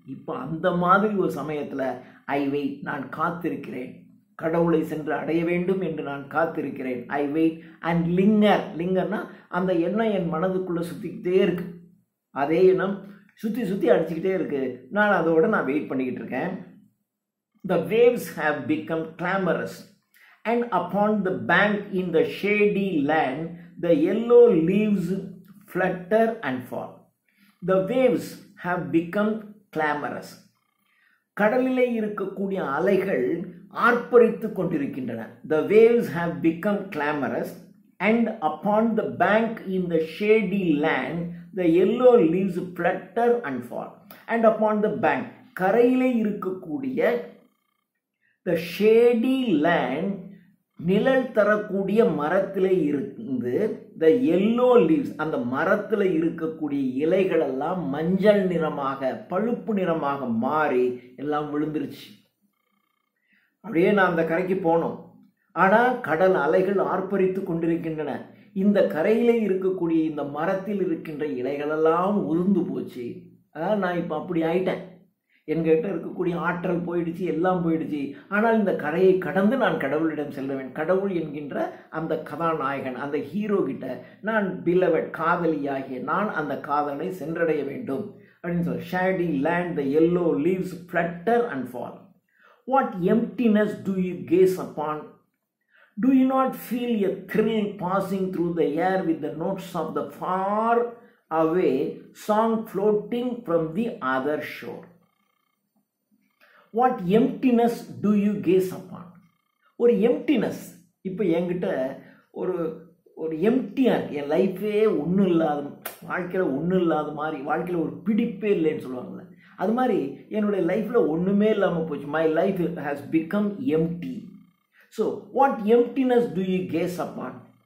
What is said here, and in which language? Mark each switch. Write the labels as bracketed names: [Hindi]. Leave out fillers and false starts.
[Tamil] இப்போ அந்த மாதிரி ஒரு சமயத்தில் ஐ வெயிட், நான் காத்திருக்கிறேன். கடவுளை சென்று அடைய வேண்டும் என்று நான் காத்திருக்கிறேன். ஐ வெயிட் அண்ட் லிங்கர்னா அந்த எண்ணம் என் மனதுக்குள்ளே சுற்றிக்கிட்டே இருக்கு. அதே எண்ணம் சுற்றி அடிச்சுக்கிட்டே இருக்கு. நான் வெயிட் பண்ணிக்கிட்டு இருக்கேன். [English] The waves have become clamorous, and upon the bank in the shady land, the yellow leaves flutter and fall. The waves have become clamorous. [Tamil] கடலிலே இருக்கக்கூடிய அலைகள் ஆர்ப்பரித்து கொண்டிருக்கின்றன. [English] The waves have become clamorous, and upon the bank in the shady land, the yellow leaves flutter and fall. And upon the bank, [Tamil] கரையிலே இருக்கக்கூடிய [English] the shady land, [Tamil] நிழல் தரக்கூடிய மரத்திலே இருந்து [English] the yellow leaves, [Tamil] அந்த மரத்தில் இருக்கக்கூடிய இலைகளெல்லாம் மஞ்சள் நிறமாக, பழுப்பு நிறமாக மாறி எல்லாம் விழுந்துருச்சு. அப்படியே நான் அந்த கரைக்கு போனோம். ஆனால் கடல் அலைகள் ஆர்ப்பரித்து கொண்டிருக்கின்றன. இந்த கரையிலே இருக்கக்கூடிய இந்த மரத்தில் இருக்கின்ற இலைகளெல்லாம் உதிர்ந்து போச்சு. அதாவது நான் இப்போ அப்படி ஆயிட்டேன். என்கிட்ட இருக்கக்கூடிய ஆற்றல் போயிடுச்சு, எல்லாம் போயிடுச்சு. ஆனால் இந்த கரையை கடந்து நான் கடவுளிடம் செல்லுவேன். கடவுள் என்கின்ற அந்த கதாநாயகன், அந்த ஹீரோ கிட்ட நான் பிலவட், காதலியாகிய நான் அந்த காதலை சென்றடைய வேண்டும் அப்படின்னு சொல்ல. [English] Shady land, the yellow leaves flutter and fall. What emptiness do you gaze upon? Do you not feel a thrill passing through the air with the notes of the far away song floating from the other shore? What emptiness do you gaze upon? [Tamil] ஒரு எம்ப்டினஸ். இப்போ என்கிட்ட ஒரு எம்ப்டியாக இருக்குது. என் லைஃபே ஒன்றும் இல்லாத, வாழ்க்கையில் ஒன்றும் இல்லாத மாதிரி, வாழ்க்கையில் ஒரு பிடிப்பே இல்லைன்னு சொல்லுவாங்கள்ல, அது மாதிரி என்னுடைய லைஃப்பில் ஒன்றுமே இல்லாமல் போச்சு. [English] My life has become empty. So what emptiness do you gaze upon?